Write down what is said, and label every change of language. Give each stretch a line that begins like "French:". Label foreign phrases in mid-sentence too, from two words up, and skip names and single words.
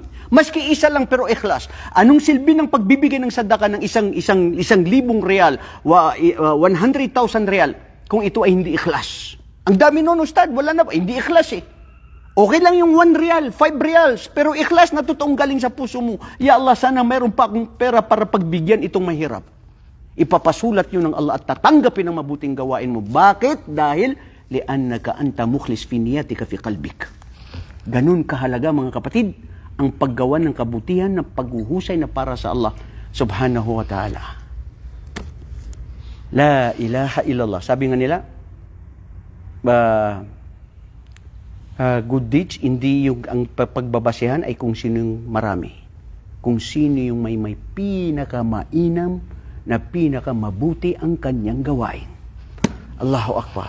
Filipino: Maski isa lang pero ikhlas. Anong silbi ng pagbibigay ng sadaka ng isang libong real, 100,000 real, kung ito ay hindi ikhlas? Ang dami nun, Ustad, wala na, hindi ikhlas eh. Okay lang yung 1 real, 5 reals, pero ikhlas na totoong galing sa puso mo.
Arabic: يا الله,
Filipino: sana mayroon pa akong pera para pagbigyan itong mahirap. Ipapasulat yun ng Allah at tatanggapin ang mabuting gawain mo. Bakit?
Arabic: Dahil لأنك أنت مخلص في نيتك في قلبك.
Filipino: Ganun kahalaga mga kapatid ang paggawa ng kabutihan ng paghuhusay na para sa Allah
Arabic: سبحانه وتعالى. لا إله إلا الله.
Filipino: Sabi nga nila,
English: good deeds,
Filipino: hindi yung ang pagbabasihan ay kung sino yung marami. Kung sino yung may pinakamainam na pinakamabuti ang kanyang gawain.
Arabic: الله أكبر.